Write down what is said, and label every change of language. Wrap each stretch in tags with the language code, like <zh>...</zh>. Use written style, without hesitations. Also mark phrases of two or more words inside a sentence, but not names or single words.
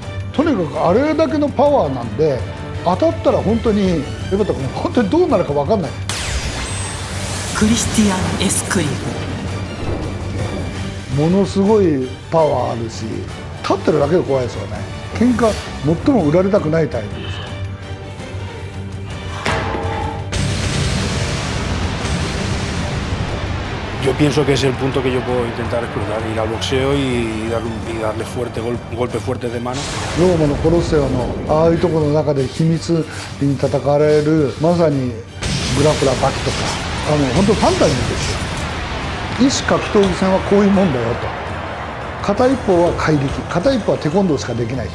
<ja>とにかくあれだけのパワーなんで、当たったら本当に江端君本当にどうなるか分かんない。クリスティアン・エスクリブ。ものすごいパワーあるし、立ってるだけで怖いですよね。喧嘩最も売られたくないタイプですよ。</ja> <es>Yo pienso que es el punto que yo puedo intentar explotar, ir al boxeo y darle fuerte, golpe fuerte de mano.</es> <ja>ローマのコロッセオのああいうところの中で秘密に戦われるまさにグラプラバキとか本当ファンタジーですよ。異種格闘技戦はこういうもんだよと。片一方は怪力、片一方はテコンドーしかできない人。</ja>